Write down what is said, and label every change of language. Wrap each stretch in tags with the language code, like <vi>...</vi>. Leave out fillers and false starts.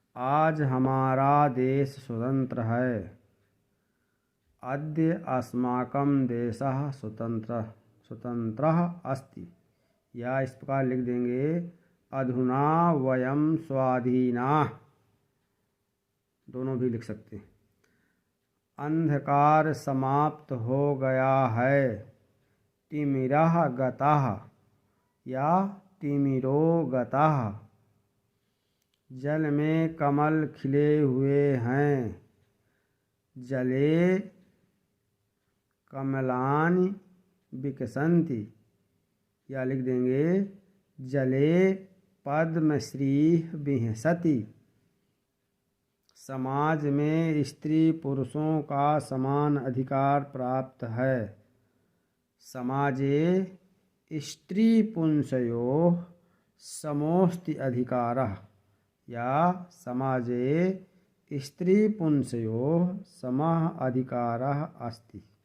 <hi>आज हमारा देश स्वतंत्र है।</hi> <sa>अद्य अस्माकं देशः स्वतंत्रः अस्ति,</sa> <hi>या इस प्रकार लिख देंगे</hi> <sa>अधुना वयं स्वाधीनाः,</sa> <hi>दोनों भी लिख सकते हैं। अंधकार समाप्त हो गया है।</hi> <sa>तिमिरः गतः या तिमिरो गतः।</sa> <hi>जल में कमल खिले हुए हैं।</hi> <sa>जले कमलानि विकसन्ति,</sa> <hi>या लिख देंगे</hi> <sa>जले पद्मश्री विहसति।</sa> <hi>समाज में स्त्री पुरुषों का समान अधिकार प्राप्त है।</hi> <sa>समाजे स्त्री पुंसयोः समोस्ति अधिकारः, या समाजे स्त्री पुंसयोः समः अधिकारः अस्ति।</sa>